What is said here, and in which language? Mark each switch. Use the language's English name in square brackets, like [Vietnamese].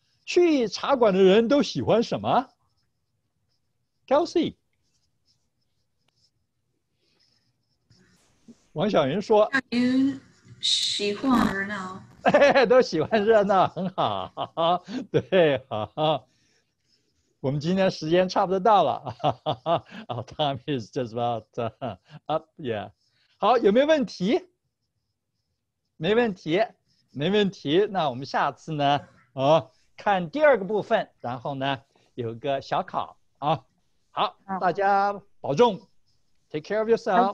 [Chinese] 去茶馆的人都喜欢什么 ？Kelsey， 王小云说：“ 云喜欢热闹。都喜欢热闹，很好。对，好。我们今天时间差不多到了。 [English] Our time is just about up. [Chinese] Yeah。 好，有没有问题？没问题，没问题。那我们下次呢？看第二个部分，然后呢有个小考啊。好，大家保重 ， [English] Take care of yourself。